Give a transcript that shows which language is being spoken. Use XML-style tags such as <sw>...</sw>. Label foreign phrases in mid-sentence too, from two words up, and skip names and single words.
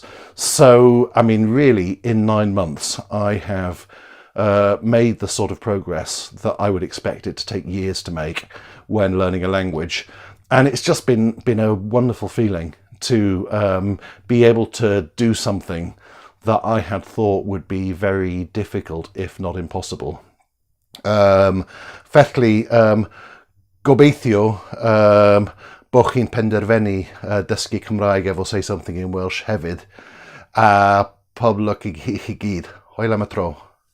<en>So, I mean, really, in 9 months, I have made the sort of progress that I would expect it to take years to make when learning a language. And it's just been a wonderful feeling to be able to do something that I had thought would be very difficult, if not impossible.</en> <cy>Felly, gobeithio bo chi'n penderfynu dysgu Cymraeg efo Say Something in Welsh hefyd, a pob lwc i chi gyd. Hwyl am y tro.</cy>